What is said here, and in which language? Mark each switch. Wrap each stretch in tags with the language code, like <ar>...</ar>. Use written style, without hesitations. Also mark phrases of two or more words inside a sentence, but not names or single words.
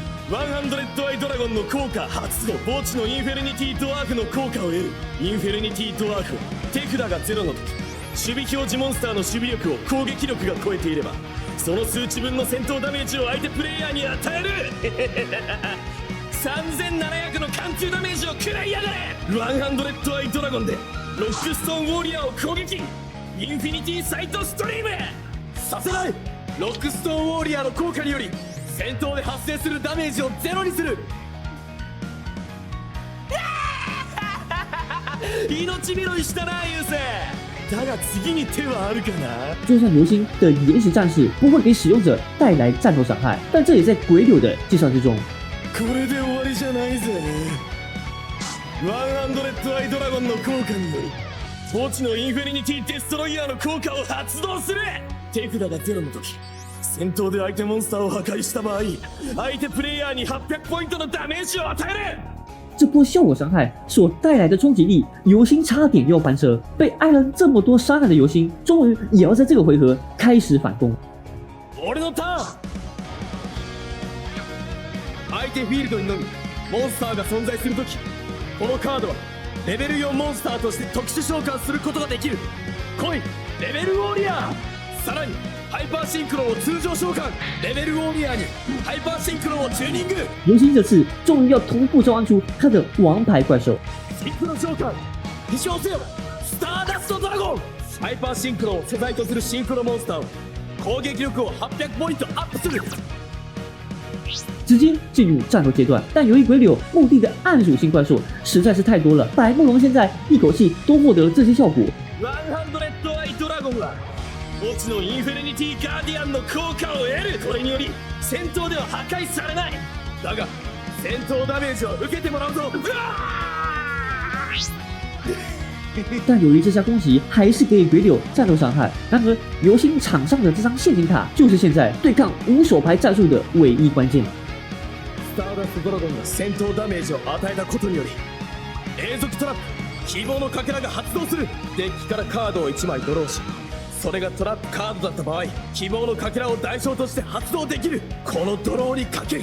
<ja>100 アイドラゴンの効果発動。墓地のインフェルニティドワーフの効果を得る。インフェルニティドワーフは手札がゼロの時、守備表示モンスターの守備力を攻撃力が超えていれば、その数値分の戦闘ダメージを相手プレイヤーに与える。3700の貫通ダメージを食らいやがれ。100アイドラゴンでロックストーンウォーリアーを攻撃。インフィニティサイトストリームさせない。ロックストーンウォーリアーの効果により戦闘で発生するダメージをゼロにする。命拾いしたなユーセ。だが次に手はあるかな。</ja> <zh>就算流星的岩石战士不会给使用者带来战斗伤害，但这也在鬼柳的计算之中。</zh> <ja>これで終わりじゃないぜ。100アイドラゴンの効果により墓地のインフェリニティデストロイヤーの効果を発動する。手札がゼロの時、戦闘で相手モンスターを破壊した場合、相手プレイヤーに800ポイントのダメージを与える。</ja> <zh>这波效果伤害所带来的冲击力，游星差点又要翻车。被挨了这么多伤害的游星，终于也要在这个回合开始反攻。</zh> <ja>俺のターン。相手フィールドにのみモンスターが存在するとき、このカードはレベル4モンスターとして特殊召喚することができる。来いレベルウォーリアー。さらにハイパーシンクロンを通常召喚。レベルウォーリアーにハイパーシンクロンをチューニング。</ja> <zh>游星这次终于要同步召唤出他的王牌怪兽。</zh> <ja>シンクロ召喚。飛翔せよスターダストドラゴン。ハイパーシンクロンを素材とするシンクロモンスターを攻撃力を800ポイントアップする。</ja> <zh>直接进入战斗阶段，但由于鬼柳墓地的暗属性怪兽实在是太多了，百慕龙现在一口气都获得了这些效果。</zh> <ja>100 アイドラゴンは墓地のインフェルニティガーディアンの効果を得る。これにより戦闘では破壊されない。だが戦闘ダメージを受けてもらうぞ。</ja> <zh>但由于这下攻击还是给予鬼柳战斗伤害，然而游星场上的这张陷阱卡就是现在对抗无手牌战术的唯一关键。</zh> <ja>スターダストドラゴンが戦闘ダメージを与えたことにより永続トラップ希望のかけらが発動する。デッキからカードを1枚ドローし、それがトラップカードだった場合、希望のかけらを代償として発動できる。このドローにかける。</ja>